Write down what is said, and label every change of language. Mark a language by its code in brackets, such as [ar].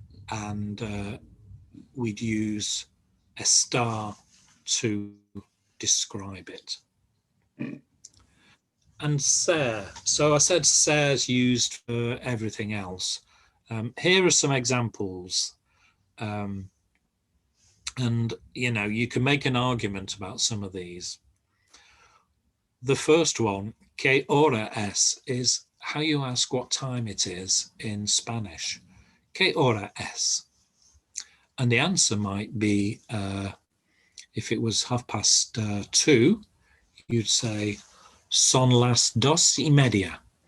[en] And we'd use estar to describe it. And ser. So I said ser's used for everything else. Here are some examples. And, you know, you can make an argument about some of these. The first one, [es] ¿qué hora es? [en] Is how you ask what time it is in Spanish. [es] ¿Qué hora es? [en] And the answer might be, if it was 2:30, you'd say, [es] son las 2:30.